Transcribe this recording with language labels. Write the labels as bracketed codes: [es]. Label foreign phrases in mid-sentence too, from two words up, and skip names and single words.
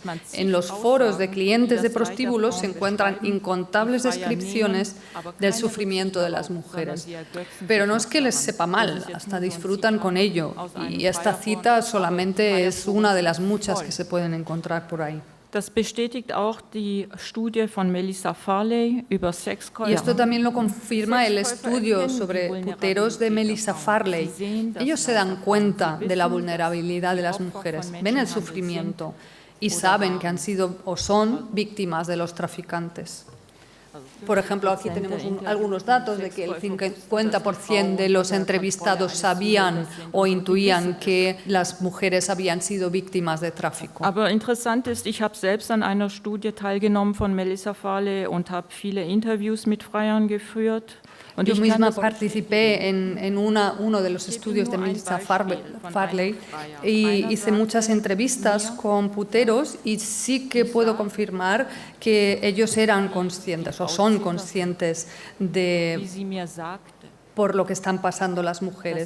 [es] En los foros de clientes de prostíbulos se encuentran incontables descripciones del sufrimiento de las mujeres. Pero no es que les sepa mal, hasta disfrutan con ello. Y esta cita solamente es una de las muchas que se pueden encontrar por ahí. [de] Das bestätigt auch die Studie von Melissa Farley über Sexkäufer. [es] Y esto también lo confirma el estudio sobre puteros de Melissa Farley. Ellos se dan cuenta de la vulnerabilidad de las mujeres, ven el sufrimiento y saben que han sido o son víctimas de los traficantes. Por ejemplo, aquí tenemos algunos datos de que el 50% de los entrevistados sabían o intuían que las mujeres habían sido víctimas de tráfico. [de] Aber interessant ist, ich habe selbst an einer Studie teilgenommen von Melissa Farley und habe viele Interviews mit Freiern geführt. [es] Yo misma participé en uno de los estudios de Melissa Farley y hice muchas entrevistas con puteros y sí que puedo confirmar que ellos eran conscientes o son conscientes de por lo que están pasando las mujeres.